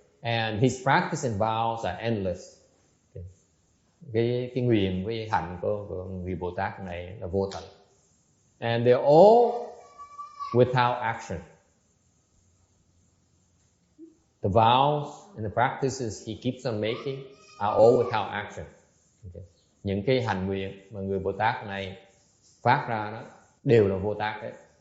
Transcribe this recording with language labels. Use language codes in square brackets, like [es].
[en] And his practice and vows are endless. [vi] Cái nguyện với hạnh của người Bồ Tát này là vô tận. [en] And they're all without action. The vows and the practices he keeps on making are all without action. Okay. [vi] Những cái hành nguyện mà người Bồ Tát này phát ra đó đều là vô tác đấy.